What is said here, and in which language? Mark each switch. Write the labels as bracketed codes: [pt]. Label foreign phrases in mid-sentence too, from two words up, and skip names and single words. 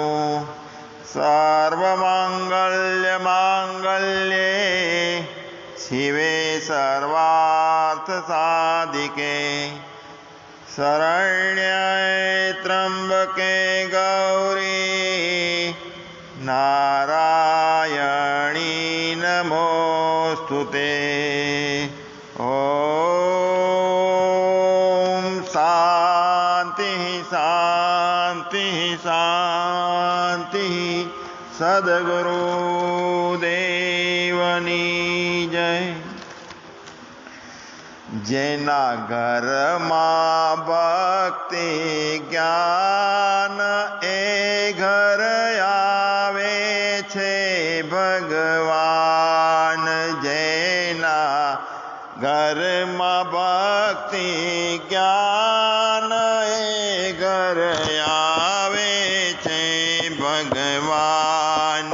[sa] सर्वमङ्गल्यमाङ्गल्ये शिवे सर्वार्थसाधिके शरण्ये त्र्यम्बके गौरी नारायणी नमोस्तुते। ॐ शान्तिः शान्तिः शान्तिः। [gu] સદ્ગુરુદેવની જય। જેના ઘરમાં ભક્તિ જ્ઞાન એ ઘર આવે છે ભગવાન। જેના ઘરમાં ભક્તિ જ્ઞાન એ ઘર આવે છે ભગવાન।